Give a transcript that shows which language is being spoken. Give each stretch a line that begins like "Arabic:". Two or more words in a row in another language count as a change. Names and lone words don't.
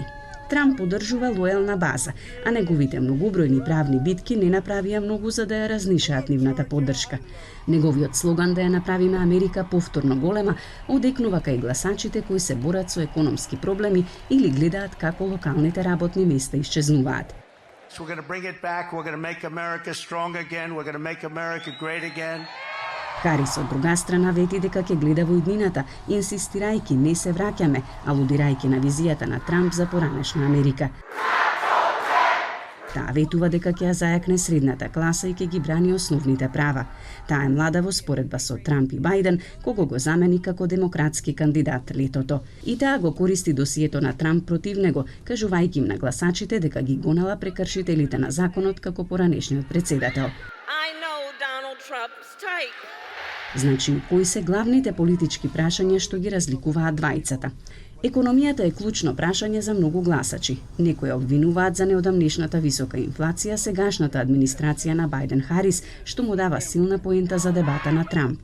Macedonian: Трамп поддржува лојална база, а неговите многобројни правни битки не направија многу за да ја разнишаат нивната поддршка. Неговиот слоган да ја направиме Америка повторно голема одекнува кај гласачите кои се борат со економски проблеми или гледаат како локалните работни места исчезнуваат.
English: So we're going to bring it back. We're going to make America strong again. We're going to make America great again.
Macedonian: Харис од друга страна вети дека ќе гледа во иднината, инсистирајќи не се враќаме, алудирајќи на визијата на Трамп за поранешна Америка. Таа ветува дека ќе ја зајакне средната класа и ќе ги брани основните права. Таа е млада во споредба со Трамп и Бајден, кого го замени како демократски кандидат летото. И таа го користи досието на Трамп против него, кажувајќи им на гласачите дека ги гонала прекршителите на законот како поранешниот председател.
English: I know Donald Trump's type.
Macedonian: Значи, кои се главните политички прашања што ги разликуваат двајцата? Економијата е клучно прашање за многу гласачи. Некои обвинуваат за неодамнешната висока инфлација сегашната администрација на Бајден Харис, што му дава силна поента за дебата на Трамп.